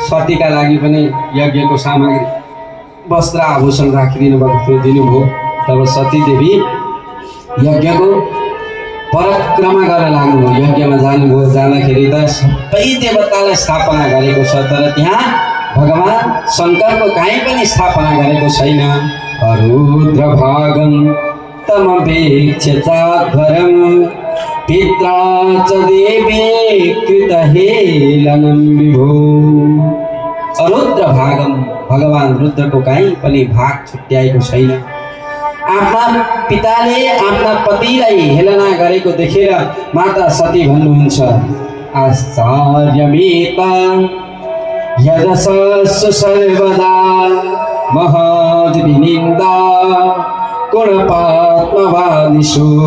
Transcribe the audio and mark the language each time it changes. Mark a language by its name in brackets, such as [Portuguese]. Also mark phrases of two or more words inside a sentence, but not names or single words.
[Nepali] सतीका लागि पनि यज्ञको सामग्री वस्त्र आभूषण राखिदिनु भएको थियो, दिनुभयो। तब सतीदेवी यज्ञको परिक्रमा गरेर लाग्नुभयो, यज्ञमा जानुभयो। जाँदाखेरि त सबै देवतालाई स्थापना गरेको छ, तर त्यहाँ भगवान् शङ्करको काहीँ पनि स्थापना गरेको छैन। [Sanskrit] रुद्रभागं तमपेक्ष्य चाध्वरं पित्रा च देवे कृतहेलनं विभो। [Nepali] रुद्रभागं, भगवान् रुद्रको काहीँ पनि भाग छुट्याएको छैन। आफ्ना पिताले आफ्ना पतिलाई हेलना गरेको देखेर माता सती भन्नुहुन्छ [Sanskrit] आश्चर्यमेता यदसस्सु सर्वदा महद्विनिन्दा गुणपात्मवादिषु।